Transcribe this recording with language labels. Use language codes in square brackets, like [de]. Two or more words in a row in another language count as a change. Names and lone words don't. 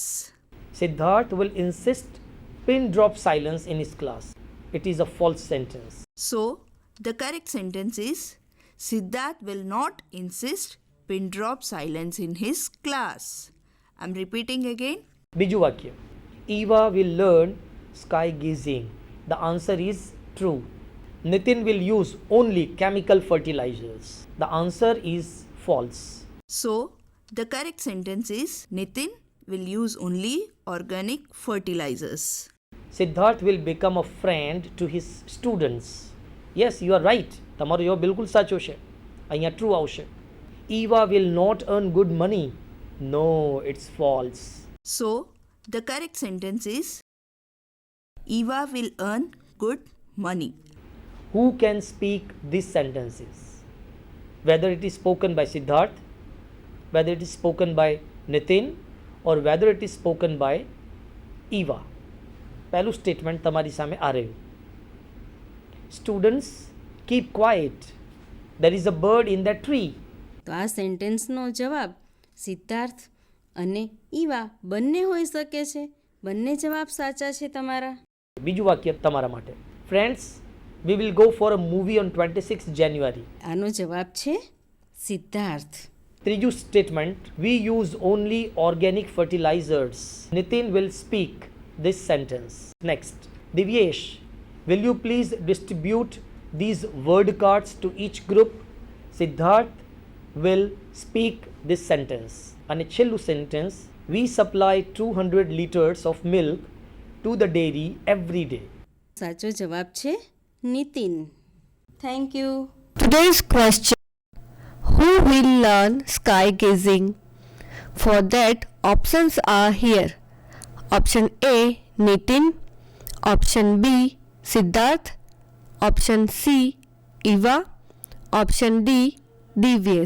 [en] Siddharth will insist pin drop silence in his class. It is a false sentence. So, the correct sentence is Siddharth will not insist pin drop silence in his class. I'm repeating again. [gu] બીજું વાક્ય. [en] Eva will learn sky gazing. The answer is true. Nitin will use only chemical fertilizers. The answer is false. So, the correct sentence is Nitin will use only organic fertilizers. Siddharth will become a friend to his students. Yes, you are right. [gu] તમારો જવાબ બિલકુલ સાચો છે. અહીંયા ટ્રુ આવશે. [en] Eva will not earn good money. No, it's false. So, the correct sentence is Eva will earn good money. Who can speak these sentences? Whether it is spoken by Siddharth, whether it is spoken by Nitin, or whether it is spoken by Eva. [gu] પહેલું સ્ટેટમેન્ટ તમારી સામે આ રહ્યું. [en] students keep quiet, there is a bird in that tree. [gu] તો આ સેન્ટેન્સનો જવાબ સિદ્ધાર્થ અને ઈવા બંને હોઈ શકે છે. બંને જવાબ સાચા છે તમારા. બીજું વાક્ય તમારા માટે. ફ્રેન્ડ્સ, [en] we will go for a movie on 26th January. [gu] આનો જવાબ છે સિદ્ધાર્થ. ત્રીજું સ્ટેટમેન્ટ, [en] we use only organic fertilizers. Nitin will speak this sentence. Next, Divyesh, will you please distribute these word cards to each group? Siddharth will speak this sentence. And છેલ્લું sentence, we supply 200 liters of milk to the dairy every day. [gu] સાચો જવાબ છે નિતિન. [en] thank you. Today's question: who will learn sky gazing? For that, options are here. Option A, Nitin. Option B, Siddharth. Option C, Eva. Option D, Divyesh.